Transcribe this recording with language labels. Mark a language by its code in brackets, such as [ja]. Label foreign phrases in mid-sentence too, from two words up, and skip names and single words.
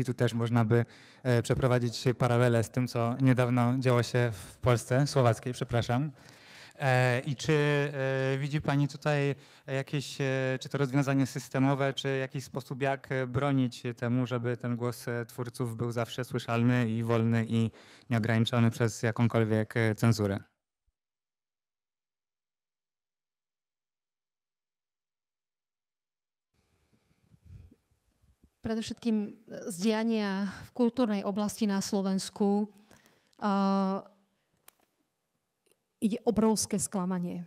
[pl] Tu też można by przeprowadzić paralele z tym, co niedawno działo się w Polsce, słowackiej, przepraszam. I czy widzi Pani tutaj jakieś, czy to rozwiązanie systemowe, czy jakiś sposób, jak bronić temu, żeby ten głos twórców był zawsze słyszalny i wolny i nieograniczony przez jakąkolwiek cenzurę? [sk] Predovšetkým z diania v kultúrnej oblasti na Slovensku ide obrovské sklamanie.